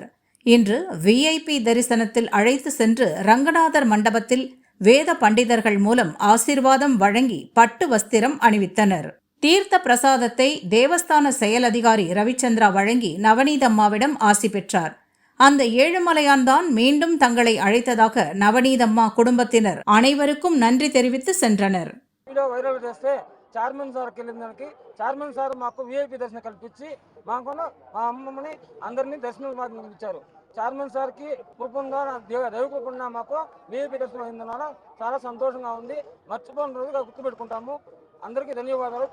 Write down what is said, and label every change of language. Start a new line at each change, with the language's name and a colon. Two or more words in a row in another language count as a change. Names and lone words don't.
Tamil: இன்று VIP தரிசனத்தில் அழைத்து சென்று ரங்கநாதர் மண்டபத்தில் வேத பண்டிதர்கள் மூலம் ஆசீர்வாதம் வழங்கி பட்டு வஸ்திரம் அணிவித்தனர். தீர்த்த பிரசாதத்தை தேவஸ்தான செயல் அதிகாரி ரவிச்சந்திரா வழங்கி நவநீதம்மாவிடம் ஆசி பெற்றார். அந்த ஏழுமலையான் தான் மீண்டும் தங்களை அழைத்ததாக நவநீதம்மா குடும்பத்தினர் அனைவருக்கும் நன்றி தெரிவித்து சென்றனர்.
Telugu: చైర్మన్ సార్కి వెళ్ళిందానికి చైర్మన్ సార్ మాకు విఐపి దర్శనం కల్పించి మాకు మా అమ్మమ్మని అందరినీ దర్శనం ఇచ్చారు. చైర్మన్ సార్కి కృపంగా దైవ కృపంగా మాకు విఐపి దర్శనం అయిందన్న చాలా సంతోషంగా ఉంది. మర్చిపోయిన రోజుగా గుర్తుపెట్టుకుంటాము. అందరికీ ధన్యవాదాలు.